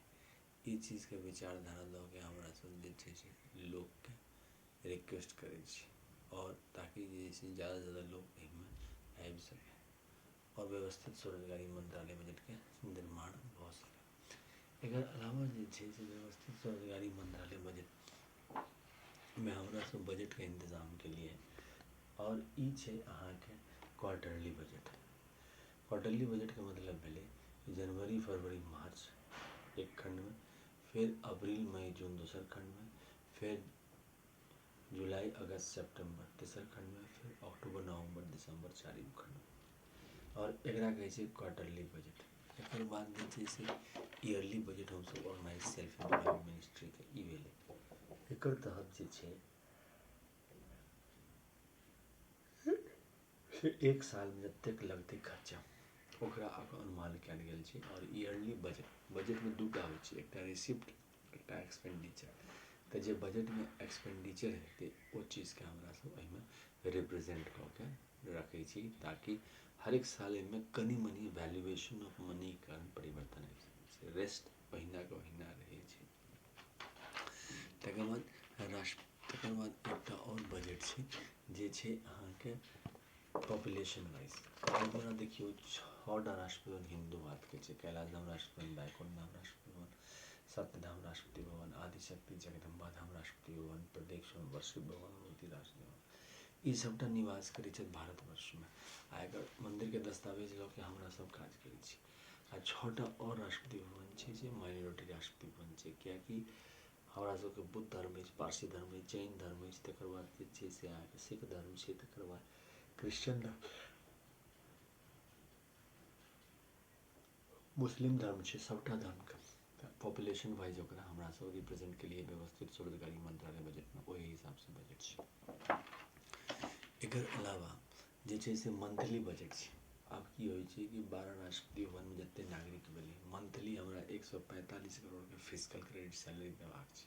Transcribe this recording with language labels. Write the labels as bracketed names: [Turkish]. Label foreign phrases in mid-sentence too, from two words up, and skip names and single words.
[Maithili] ई चीजके विचारधारा दऽ के हमरा सब जे छै से लोकके रिक्वेस्ट करै छी, और ताकि जे छै ज़्यादा से ज़्यादा लोग एहिमे आबि सके और व्यवस्थित स्वरोजगारी मंत्रालय बजटके निर्माण भऽ सके। एकर अलावा जे छै से व्यवस्थित स्वरोजगारी मंत्रालय बजटमे हमरा सब बजटके इंतजाम केलिए। और ई छै अहाँके [English] quarterly budget. quarterly budgetके [Maithili] मतलब भेलै जनवरी फरवरी मार्च एक खंड में, फिर अप्रैल मई जून दूसर खंड में, फिर जुलाई अगस्त सितंबर तेसर खंड में, फिर अक्टूबर नवंबर दिसंबर चारिम खंड में। और एकरा कहै छै [English] quarterly budget. [Maithili] एकर बाद जे छै से [English] yearly budget [Maithili] हम सब [English] organise self employment ministry [Maithili] के ई भेलै। एकर तहत जे छै से एक साल में जतेक लगतै खर्चा ओकरा अनुमान कयल गेल छै। और [English] yearly budget [Maithili] में दूटा होइ छै, एकटा रिसिप्ट एकटा एक्सपेंडिचर। तऽ जे बजट में एक्सपेंडिचर हेतै ओ चीज के हमरा सब एहिमे रिप्रेजेंट कऽ के रखै छी, ताकि हर एक साल में कनी मनी [English] valuation of money [Maithili] के कारण परिवर्तन आबि सकै छै, रेस्ट ओहिना के ओहिना रहै छै। तकर बाद एकटा और बजट छै जे छै अहाँके [English] population wise. [Maithili] जेना देखियौ 6टा राष्ट्रपति भवन हिंदू के छै, कैलाश धाम राष्ट्रपति भवन, बैकुंठ धाम राष्ट्रपति भवन, सत्यधाम राष्ट्रपति भवन, आदिशक्ति जगदम्बा धाम राष्ट्रपति भवन, प्रदेश वर्षिप भवन, मूर्ति राष्ट्रपति भवन, ई सबटा निवास करै छै भारतवर्ष में। आ एकर मंदिर के दस्तावेज लऽ के हमरा सब काज करै छी। आ 6टा और राष्ट्रपति भवन छै जे माइनॉरिटी राष्ट्रपति भवन छै, कियाकि हमरा सबके बुद्ध धर्म अछि, पारसी धर्म अछि, जैन धर्म अछि, तकर बाद जे छै से अहाँके सिख धर्म छै, तकर बाद क्रिश्चियन धर्म, मुस्लिम धर्म छै, सबटा धर्म के [English] population wise [Maithili] ओकरा हमरा सब रिप्रेजेंट के लिए व्यवस्थित स्वरोजगारी मंत्रालय बजट में ओहि हिसाब से बजट छै। एकर अलावा जे छै से [English] monthly budget [Maithili] छै। आब की होइ छै कि 12 राष्ट्रपति भवन में जते नागरिक भेलै, मंथली हमरा 145 करोड़ के [English] physical credit salary [Maithili] देबाक छै।